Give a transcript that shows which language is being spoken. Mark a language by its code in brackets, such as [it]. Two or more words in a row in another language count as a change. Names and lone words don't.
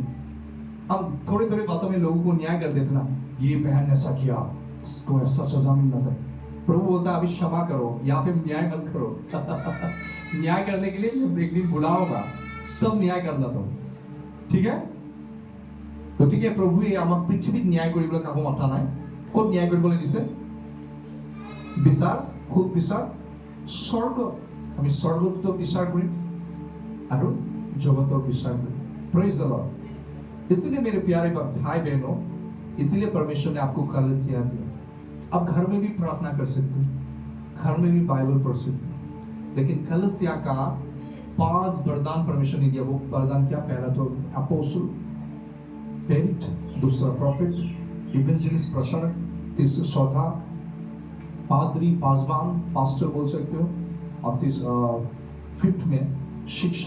[hi] हम थोड़े थोड़े बातों में लोगों को न्याय कर देते ना, ये बहन ने ऐसा किया, इसको ऐसा सजा मिलना चाहिए। प्रभु बोलता है अभी क्षमा करो, यहाँ पे न्याय मत करो। न्याय करने के लिए एक दिन बुलाओगा, तब न्याय करना तुम, ठीक है? तो ठीक है, प्रभु ये [as] আমাক পৃথিৱীত ন্যায় কৰিবলৈ কাকো মাতা নাই। ক'ত ন্যায় কৰিবলৈ দিছে? বিচাৰ, খুব বিচাৰ স্বৰ্গ। আমি স্বৰ্গতো বিচাৰ কৰিম আৰু জগতৰ বিচাৰ কৰিম। [en] praise the Lord. [hi] इसलिए मेरे प्यारे भाई बहनों, इसलिए परमेश्वर ने आपको कलीसिया दिया। अब घर में भी प्रार्थना कर सकते हो, घर में भी बाइबल पढ़ सकते हो, लेकिन कलीसिया का 5 वरदान परमेश्वर ने दिया। वो वरदान क्या? पहला तो अपोस्टल, पेंट, दूसरा प्रॉफिट, इवेंजलिस्ट प्रचारक, तीसरा चौथा पादरी, पासवान, पास्टर बोल सकते हो, और फिफ्थ में शिक्षण।